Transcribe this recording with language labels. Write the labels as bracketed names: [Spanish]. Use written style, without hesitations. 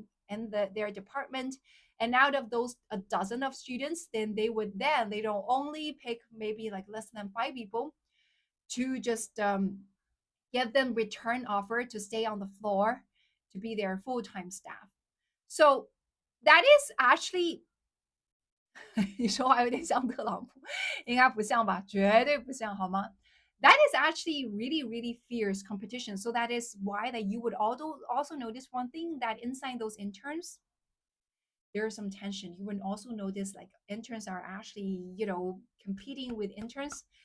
[English] in their department. And out of those a dozen of students, then they don't only pick maybe like less than 5 people to just give them return offer to stay on the floor to be their full-time staff. So that is actually [Chinese] 你说话有点像特朗普，应该不像吧？绝对不像，好吗？ [English] That is actually really, really fierce competition. So that is why that you would also notice one thing that inside those interns, there's some tension. You would also notice like interns are actually, competing with interns.